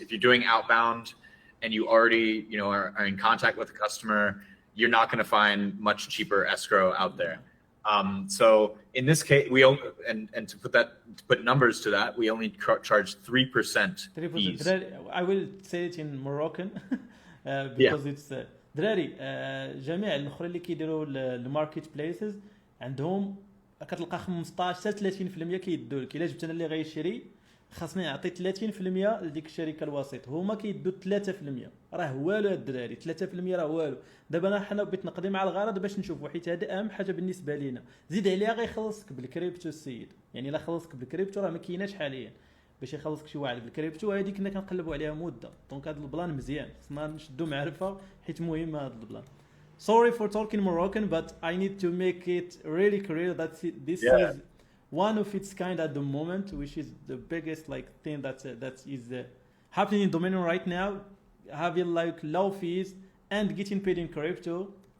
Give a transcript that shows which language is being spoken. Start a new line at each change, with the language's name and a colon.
English: If you're doing outbound and you already, you know, are in contact with the customer, you're not going to find much cheaper escrow out there. So in this case, and to put numbers to that, we only charge 3% fees. I will say it in Moroccan because it's
Arabic: دراري جميع الاخرين اللي كيديروا الماركت بليسز عندهم كتلقى 15 حتى 30% كيدوا لك. الا جبت انا اللي غيشري خاصني نعطي 30% لديك الشركه الوسيط، هما كيدوا 3%. راه والو الدراري، 3% راه والو. دابا حنا بغيت نقضي مع الغرض باش نشوفوا، حيت هذا اهم حاجه بالنسبه لينا. زيد عليها غيخلصك بالكريبتو السيد، يعني الا خلصك بالكريبتو راه ما كايناش حاليا باش يخلصك شي واحد بالكريبتو. هذه كنا كنقلبوا عليها مده، دونك هذا البلان مزيان، خصنا نشدوا معرفه حيت مهم هذا البلان.
English: sorry for talking Moroccan, but I need to make it really clear that this Yeah. is one of its kind at the moment, which is the biggest like thing that is happening in domain right now, having like low fees and getting paid in crypto.